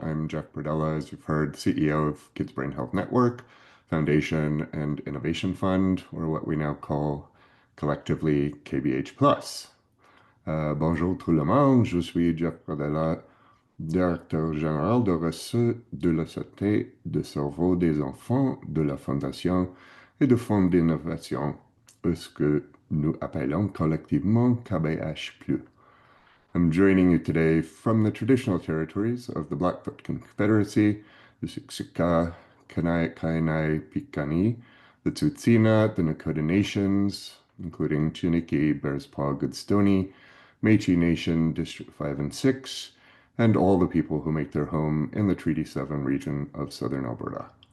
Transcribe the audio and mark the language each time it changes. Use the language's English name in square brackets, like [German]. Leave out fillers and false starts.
[English] I'm Jeff Pradella, as you've heard, CEO of Kids Brain Health Network, Foundation and Innovation Fund, or what we now call collectively KBH Plus. [French] Bonjour tout le monde, je suis Jeff Pradella, directeur général de la santé de cerveau des enfants de la Fondation et de Fonds d'innovation, ce que nous appelons collectivement KBH+. [English] I'm joining you today from the traditional territories of the Blackfoot Confederacy, the Siksika, Kainai, Piikani, the Tsuut'ina, the Nakota Nations, including Chiniki, Bears Paw, Goodstoney, Métis Nation, District 5 and 6, and all the people who make their home in the Treaty 7 region of southern Alberta.